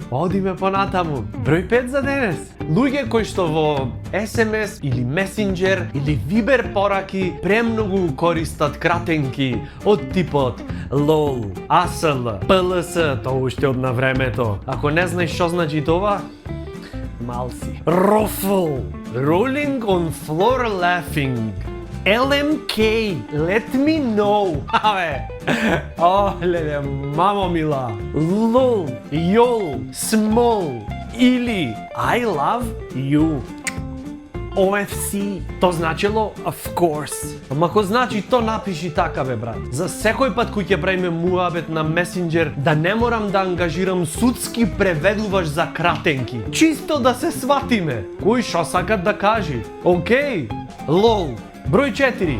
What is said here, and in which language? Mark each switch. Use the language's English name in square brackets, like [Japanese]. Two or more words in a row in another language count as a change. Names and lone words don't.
[Macedonian] Одиме понатаму. Број 5 за денес. Луѓе кои што во SMS или Messenger или Viber пораки премногу користат кратенки од типот LOL, ASL, PLS, тоа уште од на времето. Ако не знаеш што значи тоа, мал си. [English] Ruffle, rolling on floor laughing. LMK, let me know. [Macedonian] Абе, леле, мамо мила. [English] LOL, YOL, small, или I love you. [Macedonian] OFC, то значило [English] of course. [Macedonian] Ама ако значи то напиши така бе брат. За секој пат кој ќе правиме муабет на Messenger, да не морам да ангажирам судски преведуваш за кратенки. Чисто да се сватиме. Кој шо сакат да кажи? Океј, LOL. Број 4.